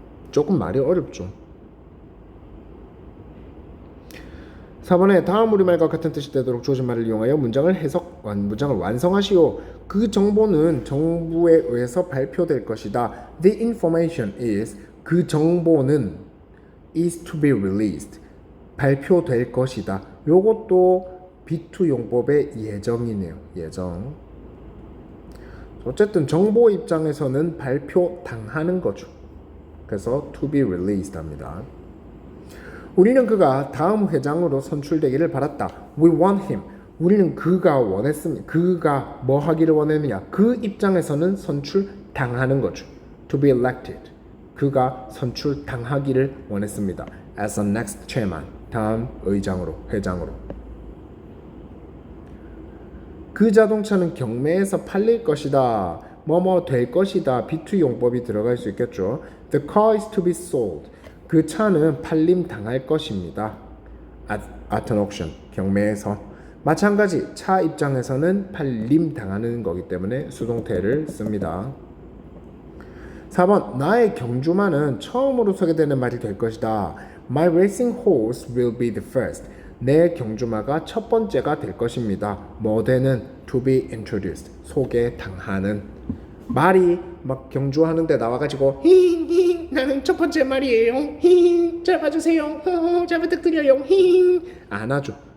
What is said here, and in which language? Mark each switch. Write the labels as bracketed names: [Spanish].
[Korean] 조금 말이 어렵죠. 4번에 다음 우리말과 같은 뜻이 되도록 주어진 말을 이용하여 문장을 완성하시오. 그 정보는 정부에 의해서 발표될 것이다. [English] The information is. [Korean] 그 정보는 [English] is to be released. [Korean] 발표될 것이다. 요것도 B2 용법의 예정이네요. 예정. 어쨌든 정보 입장에서는 발표당하는 거죠. 그래서 [English] to be released [Korean] 합니다. 우리는 그가 다음 회장으로 선출되기를 바랐다. [English] We want him. [Korean] 우리는 그가 원했습니다. 그가 뭐 하기를 원했느냐? 그 입장에서는 선출당하는 거죠. [English] To be elected. [Korean] 그가 선출당하기를 원했습니다. [English] As the next chairman. [Korean] 다음 의장으로, 회장으로. 그 자동차는 경매에서 팔릴 것이다. 뭐뭐 될 것이다. B2 용법이 들어갈 수 있겠죠. [English] The car is to be sold. [Korean] 그 차는 팔림 당할 것입니다. [English] At an auction. [Korean] 경매에서. 마찬가지 차 입장에서는 팔림 당하는 거기 때문에 수동태를 씁니다. 4번 나의 경주마는 처음으로 소개되는 말이 될 것이다. [English] My racing horse will be the first. [Korean] 내 경주마가 첫 번째가 될 것입니다. 뭐 되는? [English] To be introduced. [Korean] 소개당하는. 말이 막 경주하는데 나와가지고 힝힝 나는 첫 번째 말이에요. 힝 잘 봐주세요. 잘 부탁드려요. 힝 안 하죠.